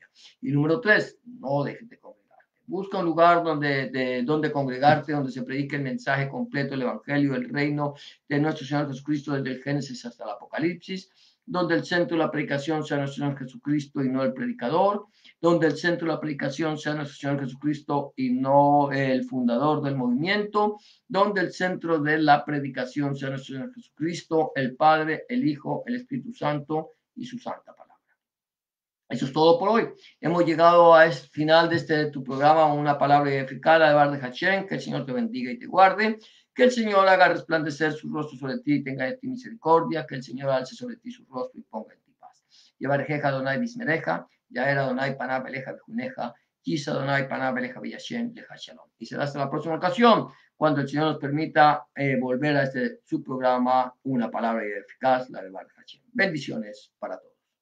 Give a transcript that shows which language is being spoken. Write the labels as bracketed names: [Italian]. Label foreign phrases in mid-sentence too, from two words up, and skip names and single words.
[Spanish] Y número tres, no dejes de congregarte. Busca un lugar donde congregarte, donde se predique el mensaje completo, el Evangelio, el reino de nuestro Señor Jesucristo desde el Génesis hasta el Apocalipsis, donde el centro de la predicación sea nuestro Señor Jesucristo y no el predicador, donde el centro de la predicación sea nuestro Señor Jesucristo y no el fundador del movimiento, donde el centro de la predicación sea nuestro Señor Jesucristo, el Padre, el Hijo, el Espíritu Santo y su santa palabra. Eso es todo por hoy. Hemos llegado al final de tu programa, una palabra eficaz de Bar de Hachem. Que el Señor te bendiga y te guarde. Que el Señor haga resplandecer su rostro sobre ti y tenga de ti misericordia. Que el Señor alce sobre ti su rostro y ponga en ti paz. [Hebrew] יברכך אדני וישמרך, יאר אדני פניו אליך ויחנך, ישא אדני פניו אליך וישם לך שלום. [Spanish] Y será hasta la próxima ocasión, cuando el Señor nos permita volver a su programa, una palabra eficaz, la de Bar de Hachem. Bendiciones para todos.